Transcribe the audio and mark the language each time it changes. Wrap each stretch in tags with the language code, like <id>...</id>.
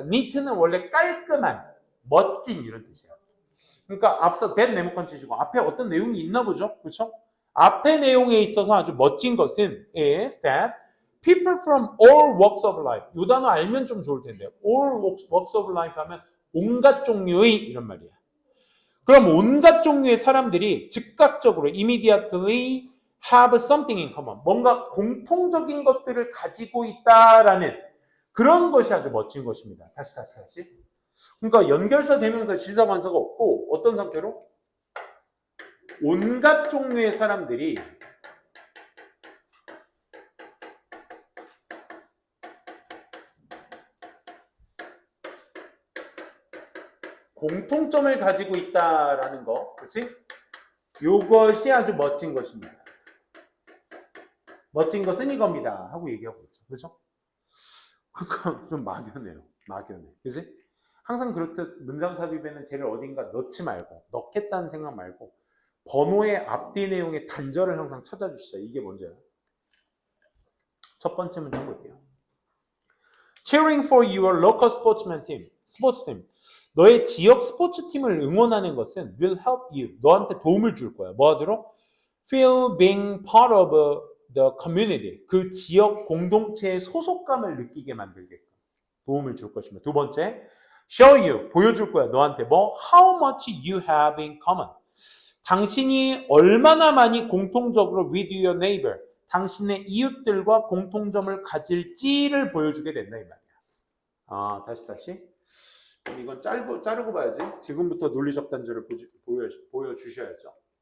<ko>neat는 원래 깔끔한, 멋진 이런 뜻이야. 그러니까 앞서 that 네모칸 치시고 앞에 어떤 내용이 있나 보죠, 그렇죠? 앞에 내용에 있어서 아주 멋진 것은</ko> <en>is that people from all walks of life.</en> <ko>이 단어 알면 좀 좋을 텐데요.</ko> <en>all walks of life</en> <ko>하면 온갖 종류의 이런 말이야. 그럼 온갖 종류의 사람들이 즉각적으로</ko> <en>immediately have something in common.</en> <ko>뭔가 공통적인 것들을 가지고 있다라는 그런 것이 아주 멋진 것입니다. 다시. 그러니까 연결사, 대명사, 지사, 관사가 없고 어떤 상태로? 온갖 종류의 사람들이 공통점을 가지고 있다라는 거, 그렇지? 이것이 아주 멋진 것입니다. 멋진 것은 이겁니다 하고 얘기하고 있죠, 그렇죠? 그러니까 좀 막연해요, 그렇지? 항상 그렇듯 문장 삽입에는 쟤를 어딘가 넣지 말고 넣겠다는 생각 말고 번호의 앞뒤 내용의 단절을 항상 찾아주시죠. 이게 뭔지요? 첫 번째 문장 볼게요.</ko> <en>Cheering for your local sportsman team, 스포츠팀.</en> <ko>너의 지역 스포츠팀을 응원하는 것은</ko> <en>will help you.</en> <ko>너한테 도움을 줄 거야. 뭐 하도록?</ko> <en>Feel being part of the community.</en> <ko>그 지역 공동체의 소속감을 느끼게 만들게끔 도움을 줄 것입니다. 두 번째,</ko> <en>show you.</en> <ko>보여줄 거야. 너한테 뭐?</ko> <en>How much you have in common.</en> <ko>당신이 얼마나 많이 공통적으로</ko> <en>with your neighbor.</en> <ko>당신의 이웃들과 공통점을 가질지를 보여주게 된다 이 말이야. 아, 다시. 이건 자르고 봐야지. 지금부터 논리적 단절을 보여주셔야죠.</ko>